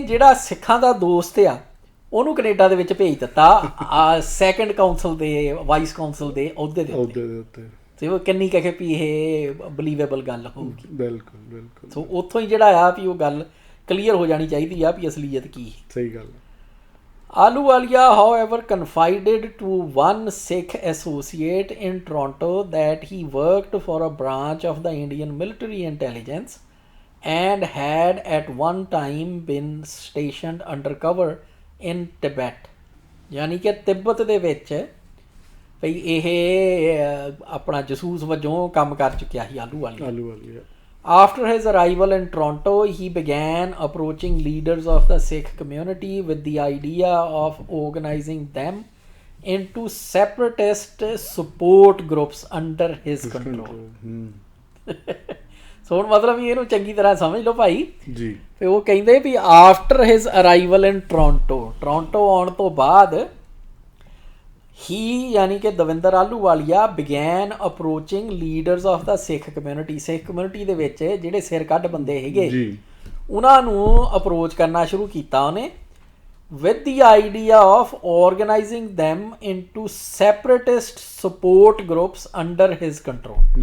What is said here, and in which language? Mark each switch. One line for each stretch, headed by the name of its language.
Punjabi: ਜਿਹੜਾ ਸਿੱਖਾਂ ਦਾ ਦੋਸਤ ਆ ਉਹਨੂੰ ਕੈਨੇਡਾ ਦੇ ਵਿੱਚ ਭੇਜ ਦਿੱਤਾ ਸੈਕੰਡ ਕਾਉਂਸਲ ਦੇ ਵਾਈਸ ਕਾਉਂਸਲ ਦੇ ਅਹੁਦੇ ਦੇ ਉੱਤੇ। ਤੇ ਉਹ ਕਿੰਨੀ ਕਹੇ ਵੀ ਇਹ ਬਲੀਵੇਬਲ ਗੱਲ ਹੋਊਗੀ। ਬਿਲਕੁਲ ਬਿਲਕੁਲ। ਸੋ ਉੱਥੋਂ ਹੀ ਜਿਹੜਾ ਆ ਵੀ ਉਹ ਗੱਲ ਕਲੀਅਰ ਹੋ ਜਾਣੀ ਚਾਹੀਦੀ ਆ ਵੀ ਅਸਲੀਅਤ ਕੀ। ਸਹੀ ਗੱਲ।
English: Ahluwalia, however, confided to one Sikh associate in Toronto that he worked for a branch of the Indian military intelligence and had at one time been stationed undercover in Tibet.
Punjabi: ਯਾਨੀ ਕਿ ਤਿੱਬਤ ਦੇ ਵਿੱਚ ਭਈ ਇਹ ਆਪਣਾ ਜਸੂਸ ਵਜੋਂ ਕੰਮ ਕਰ ਚੁੱਕਿਆ ਸੀ Ahluwalia.
English: After his arrival in Toronto, he began approaching leaders of the Sikh community with the idea of organizing them into separatist support groups under his control.
Punjabi: ਸੋ ਹੁਣ ਮਤਲਬ ਵੀ ਇਹਨੂੰ ਚੰਗੀ ਤਰ੍ਹਾਂ ਸਮਝ ਲਓ ਭਾਈ ਜੀ। ਤੇ ਉਹ ਕਹਿੰਦੇ ਵੀ
English: after his arrival in Toronto
Punjabi: ਆਉਣ ਤੋਂ ਬਾਅਦ he ਯਾਨੀ ਕਿ Davinder Ahluwalia
English: began approaching leaders of the
Punjabi: Sikh community ਦੇ ਵਿੱਚ ਜਿਹੜੇ ਸਿਰ ਕੱਢ ਬੰਦੇ ਹੈਗੇ ਉਹਨਾਂ ਨੂੰ ਅਪਰੋਚ ਕਰਨਾ ਸ਼ੁਰੂ ਕੀਤਾ ਉਹਨੇ
English: with the idea of organizing them into separatist support groups under his control.